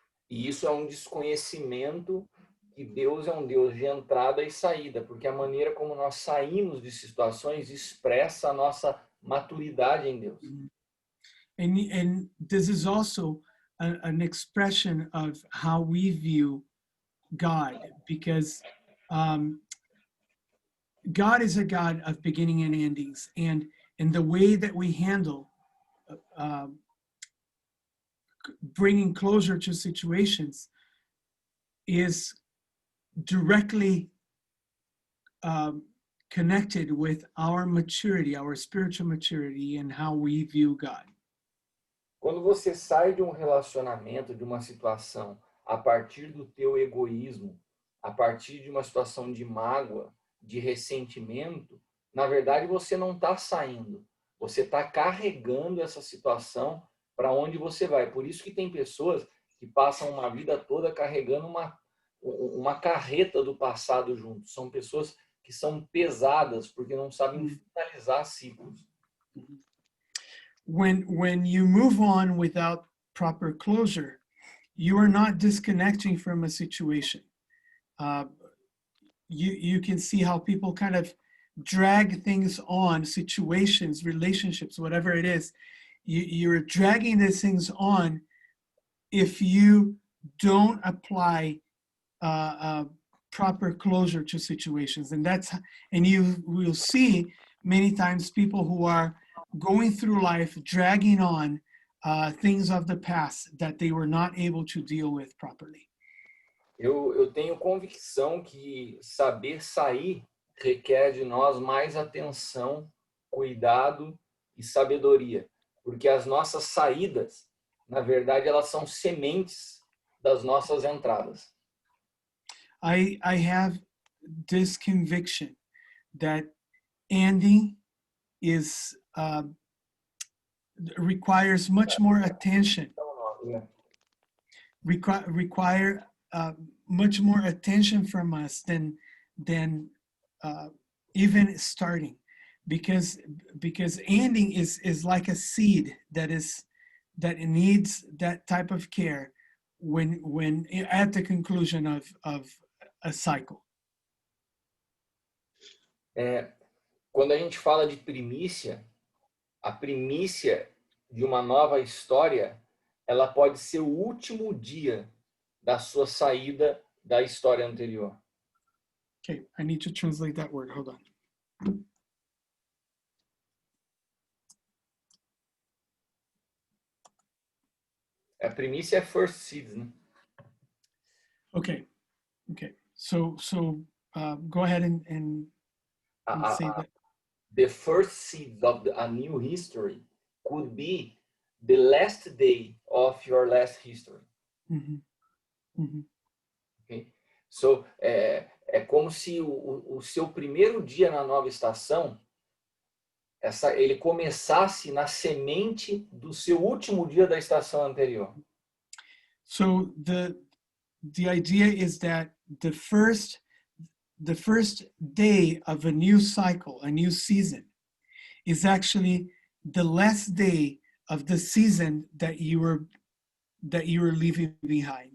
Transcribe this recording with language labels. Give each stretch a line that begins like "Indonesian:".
Portuguese: E isso é um desconhecimento que Deus é um Deus de entrada e saída, porque a maneira como nós saímos de situações expressa a nossa maturidade em Deus.
English: And this is also an expression of how we view God, because God is a God of beginning and endings, and the way that we handle bringing closure to situations is directly connected with our maturity, our spiritual maturity, and how we view God.
Portuguese: Quando você sai de um relacionamento, de uma situação, a partir do teu egoísmo, a partir de uma situação de mágoa, de ressentimento, na verdade você não está saindo, você está carregando essa situação para onde você vai. Por isso que tem pessoas que passam uma vida toda carregando uma carreta do passado junto. São pessoas que são pesadas porque não sabem finalizar ciclos.
English: When you move on without proper closure, you are not disconnecting from a situation. You can see how people kind of drag things on, situations, relationships, whatever it is. You're dragging these things on if you don't apply proper closure to situations. And you will see many times people who are going through life dragging on things of the past that they were not able to deal with properly.
Portuguese: Eu tenho convicção que saber sair requer de nós mais atenção, cuidado e sabedoria, porque as nossas saídas, na verdade, elas são sementes das nossas entradas.
English: I have this conviction that ending is requires much more attention. Require much more attention from us than even starting, because ending is like a seed that needs that type of care when at the conclusion of a cycle.
Portuguese: Quando a gente fala de primícia, a primícia de uma nova história, ela pode ser o último dia da sua saída da história anterior.
English: Okay, I need to translate that word. Hold on.
Portuguese: A primícia é
English: first seeds,
Portuguese: né?
English: Okay. So go ahead and say that. The first seeds of a new history could be the last day of your last history. Mm-hmm. Mm-hmm. Okay?
Portuguese: So, é como se o seu primeiro dia na nova estação, ele começasse na semente do seu último dia da estação anterior.
English: So the idea is that the first the first day of a new cycle, a new season, is actually the last day of the season that you were leaving behind.